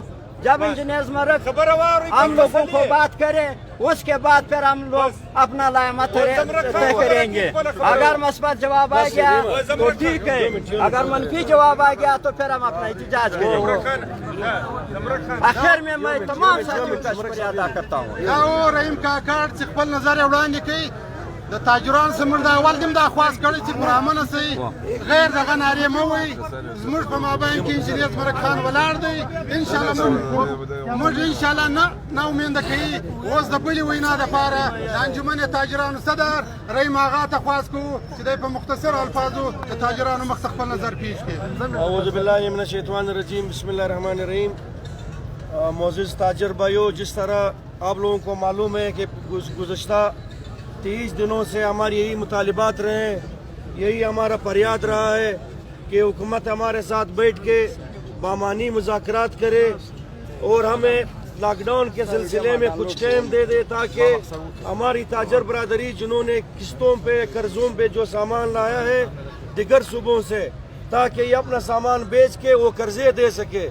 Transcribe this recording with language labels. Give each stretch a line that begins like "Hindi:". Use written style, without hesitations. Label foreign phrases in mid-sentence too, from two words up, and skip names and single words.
Urdu: جب انجینئر مرد ہم لوگوں کو بات کرے، اس کے بعد پھر ہم لوگ اپنا لائحہ طے کریں گے۔ اگر مثبت جواب آ گیا تو ٹھیک ہے، اگر منفی جواب آ گیا تو پھر ہم اپنا احتجاج کریں گے۔ آخر میں تمام ساتھیوں کا شکریہ ادا کرتا ہوں۔
Pashto: یا رحیم کاکړ چې خپل نظر یې وړاندې کوي، د تاجرانو سمون دا اول دم دا خواست کړی چې پر امنه سي غیر دغه نارې مه وایي. زموږ په مابین کې انجینر زمرک خان ولاړ دی، انشاءالله موږ انشاءالله نه امیده کوي. اوس د بلې وینا دپاره د انجمن تاجرانو صدر رحیم آغا ته خواست کوو چې دی په مختصر الفاظو د تاجرانو مخ ته خپل نظر پیش کړي.
Arabic: اعوذ باللہ من الشیطان الرجیم، بسم اللہ الرحمن الرحیم۔
Urdu: معزز تاجر بھائیو، جس طرح آپ لوگوں کو معلوم ہے کہ گزشتہ 30 دنوں سے ہمارے یہی مطالبات رہے ہیں، یہی ہمارا فریاد رہا ہے کہ حکومت ہمارے ساتھ بیٹھ کے بامانی مذاکرات کرے اور ہمیں لاک ڈاؤن کے سلسلے میں کچھ ٹائم دے دے، تاکہ ہماری تاجر برادری جنہوں نے قسطوں پہ قرضوں پہ جو سامان لایا ہے دیگر صوبوں سے، تاکہ یہ اپنا سامان بیچ کے وہ قرضے دے سکے۔